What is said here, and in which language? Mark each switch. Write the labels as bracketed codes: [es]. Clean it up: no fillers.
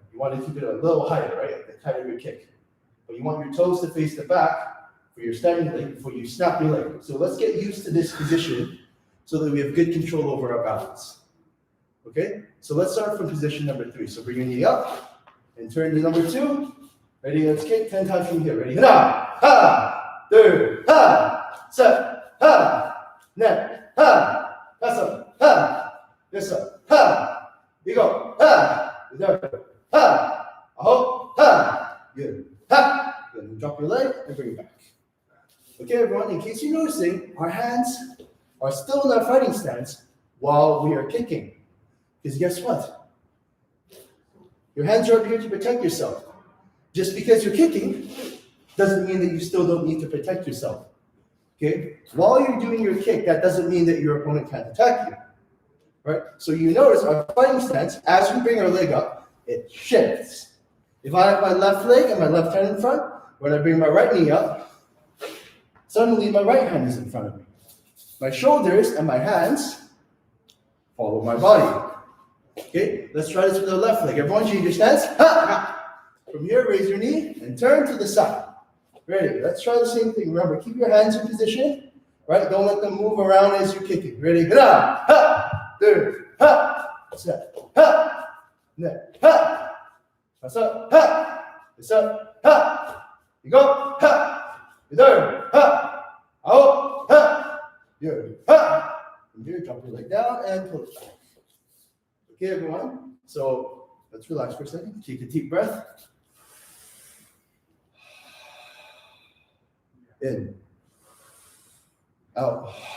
[en] You want to keep it a little higher, right, at the height of your kick. But you want your toes to face the back for your standing leg before you snap your leg. So let's get used to this position so that we have good control over our balance. Okay, so let's start from position number 3. So bring your knee up and turn to number 2. Ready, let's kick 10 times from here. Ready, [ko] 하나, 둘, 셋, 넷, 다섯, 여섯, 일곱, 여덟, 아홉, 열. [en] Then drop your leg and bring it back. Okay, everyone, in case you're noticing, our hands are still in our fighting stance while we are kicking. Because guess what? Your hands are up here to protect yourself. Just because you're kicking doesn't mean that you still don't need to protect yourself. Okay? While you're doing your kick, that doesn't mean that your opponent can't attack you. Right? So you notice our fighting stance, as we bring our leg up, it shifts. If I have my left leg and my left hand in front, when I bring my right knee up, suddenly my right hand is in front of me. My shoulders and my hands follow my body. Okay, let's try this with the left leg. Everyone change your stance. From here, raise your knee and turn to the side. Ready? Let's try the same thing. Remember, keep your hands in position. Right? Don't let them move around as you're kicking. Ready? [ko] 둘, 셋, 넷, 다섯, 여섯, 일곱, 여덟, 아홉, 열. [en] From here, drop your leg down and pull it back. Okay, everyone. So let's relax for a second. Take a deep breath. In, out.